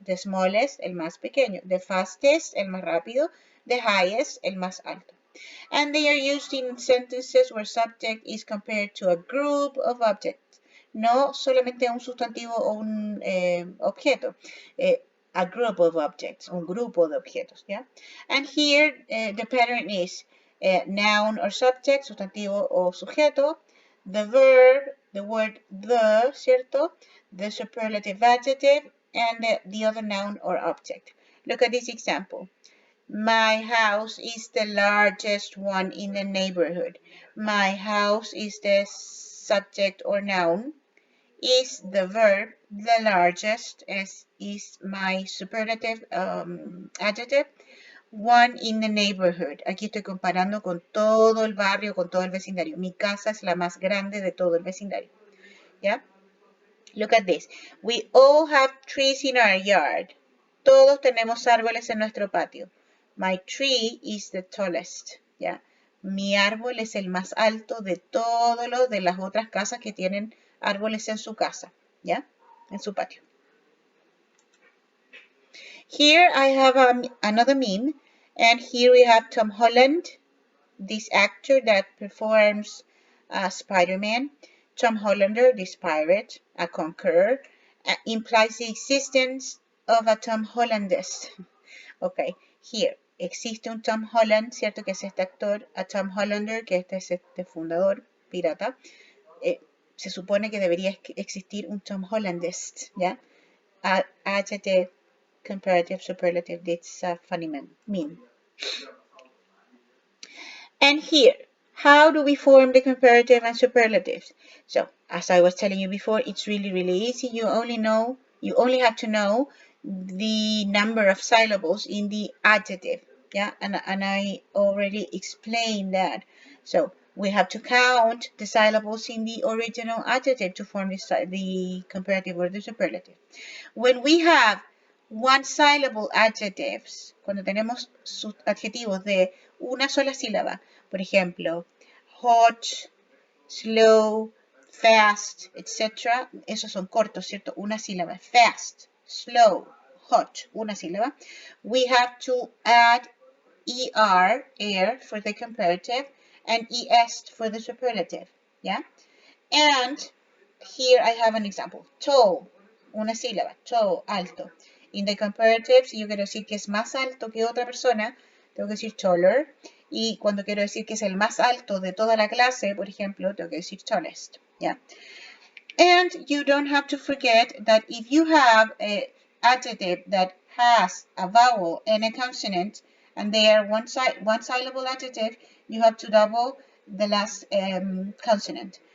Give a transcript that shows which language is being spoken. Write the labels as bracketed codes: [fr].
[en] The smallest, [es] el más pequeño. [en] The fastest, [es] el más rápido. [en] The highest, [es] el más alto. [en] And they are used in sentences where subject is compared to a group of objects. [es] No solamente un sustantivo o un objeto. [en] A group of objects, [es] un grupo de objetos, [en] ¿ya? And here the pattern is noun or subject, [es] sustantivo o sujeto, [en] the verb, the word the, ¿cierto? The superlative adjective, and the other noun or object. Look at this example. My house is the largest one in the neighborhood. My house is the subject or noun. Is the verb. The largest is my superlative adjective. One in the neighborhood. [es] Aquí estoy comparando con todo el barrio, con todo el vecindario. Mi casa es la más grande de todo el vecindario. [en] ¿Ya? Look at this. We all have trees in our yard. [es] Todos tenemos árboles en nuestro patio. [en] My tree is the tallest. [es] ¿Ya? Mi árbol es el más alto de todos los de las otras casas que tienen árboles en su casa. ¿Ya? En su patio. [en] Here I have another meme. And here we have Tom Holland, this actor that performs Spider-Man. Tom Hollander, this pirate, a conqueror, implies the existence of a Tom Hollandess. [es] Ok, here, existe un Tom Holland, ¿cierto? Que es este actor, a Tom Hollander, que este es este fundador pirata. Se supone que debería existir un Tom Hollandess, ¿ya? [en] Adjective, comparative, superlative, it's a funny meme. And here, how do we form the comparative and superlatives? So, as I was telling you before, it's really, really easy. You only have to know the number of syllables in the adjective. Yeah, and I already explained that. So, we have to count the syllables in the original adjective to form the comparative or the superlative. When we have one syllable adjectives, [es] cuando tenemos sus adjetivos de una sola sílaba, por ejemplo, hot, slow, fast, etc. Esos son cortos, ¿cierto? Una sílaba. Fast, slow, hot, una sílaba. [en] We have to add er, air, for the comparative, and es for the superlative. Yeah? And here I have an example. [es] Tall, una sílaba. Tall, alto. [en] In the comparative, [es] si yo quiero decir que es más alto que otra persona, tengo que decir taller. Y cuando quiero decir que es el más alto de toda la clase, por ejemplo, tengo que decir tallest. [en] Yeah. And you don't have to forget that if you have an adjective that has a vowel and a consonant, and they are one syllable adjective, you have to double the last consonant.